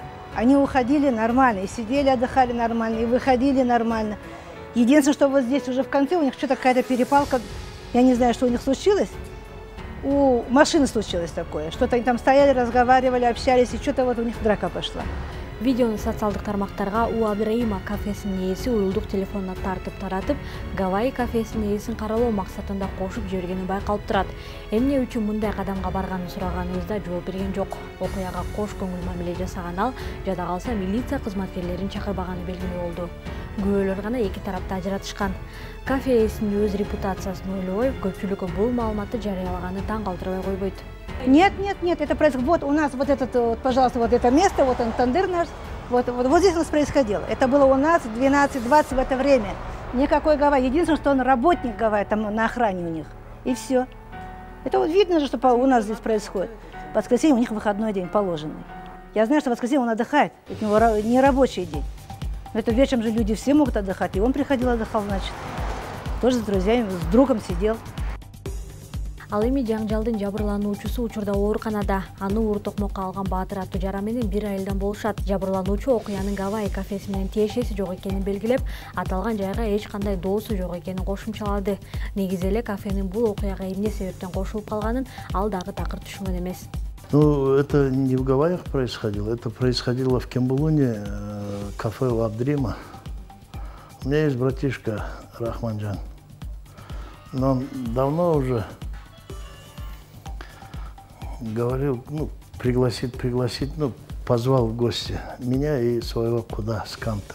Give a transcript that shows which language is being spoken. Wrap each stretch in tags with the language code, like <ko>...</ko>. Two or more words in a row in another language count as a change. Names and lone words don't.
<ru>Они уходили нормально, и сидели, отдыхали нормально, и выходили нормально. Единственное, что вот здесь уже в конце у них что-то какая-то перепалка. Я не знаю, что у них случилось. У машины случилось такое. Что-то они там стояли, разговаривали, общались, и что-то вот у них драка пошла.</ru> <ky>Видеону социалдык тармактарга У Абдрайыма кафесинин ээси уюлдук телефонуна таратып, Гавайи кафесинин ээсин каралоо максатында кошуп жибергени байкалып турат. Эмне үчүн мындай кадамга барганын сураганыбызда жооп берген жок. Окуяга кош көңүл мамиле жасаган ал, жада калса милиция кызматкерлерин чакырбаганы белгилүү болду. Күбөлөр гана эки тарапты ажыратышкан. Кафе ээсинин өз репутациясын ойлобой, көпчүлүккө бул маалыматты жарыялаганы таң калтырбай койбойт.</ky> <ru>Нет, это происходит. Вот у нас вот этот, вот, пожалуйста, вот это место, вот он, тандыр наш, вот здесь у нас происходило. Это было у нас 12-20 в это время. Никакой Гавайи. Единственное, что он работник Гавайи, там на охране у них. И все. Это вот видно же, что у нас здесь происходит. В воскресенье у них выходной день положенный. Я знаю, что в воскресенье он отдыхает, это у него не рабочий день. Но это вечером же люди все могут отдыхать. И он приходил, отдыхал, значит. Тоже с друзьями, с другом сидел.</ru> <ky>Ал эми жаңжалдын жабырлануучусу учурда ооруканада. Аны оор токмокко алган Баатыр аттуу жара менен 1 айылдан болушат. Жабырлануучу окуянын Гавайи кафеси менен тиешеси жок экенин белгилеп, аталган жайга эч кандай доосу жок экенин кошумчалады. Негизи эле кафенин бул окуяга эмне себептен кошулуп калганын ал дагы такыр түшүнгөн эмес.</ky> <ru>Ну, это не в Гавайях происходило, это происходило в Кембулуне, кафе У Абдрайыма. У меня есть братишка Рахманджан, но он давно уже говорил, ну, пригласить, ну, позвал в гости меня и своего куда с Канта.</ru>